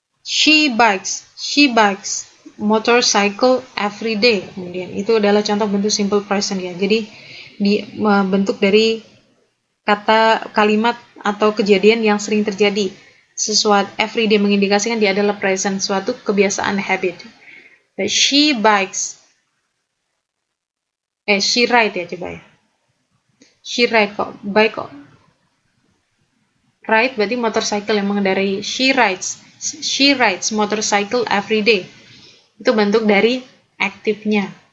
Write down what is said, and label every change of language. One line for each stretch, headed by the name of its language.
English: She bikes motorcycle every day.
Indonesian: Kemudian itu adalah contoh bentuk simple present ya. Jadi bentuk dari kata kalimat atau kejadian yang sering terjadi. Sesuatu everyday mengindikasikan dia adalah present, suatu kebiasaan habit.
English: She bikes. She ride
Indonesian: ya coba ya.
English: She ride kok, bike kok.
Indonesian: Ride berarti motorcycle yang mengendarai.
English: She rides motorcycle every day.
Indonesian: Itu bentuk dari aktifnya.